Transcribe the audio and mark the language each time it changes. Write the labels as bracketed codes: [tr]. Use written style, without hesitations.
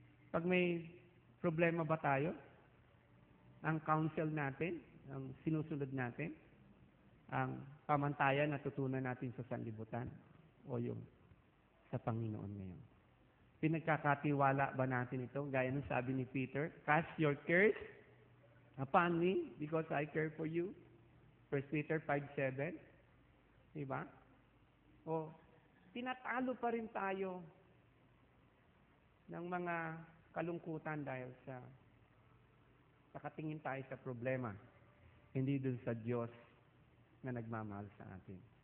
[tl] Pag may problema ba tayo, ang counsel natin, ang sinusunod natin, ang pamantayan na tutunan natin sa sanlibutan o yung sa Panginoon ngayon. Pinagkakatiwala ba natin ito? Gaya ng sabi ni Peter, [en] cast your cares upon me because I care for you. [tl] 1 Peter 5:7. Diba? O, tinatalo pa rin tayo ng mga kalungkutan dahil sa nakatingin tayo sa problema, hindi dun sa Diyos na nagmamahal sa atin.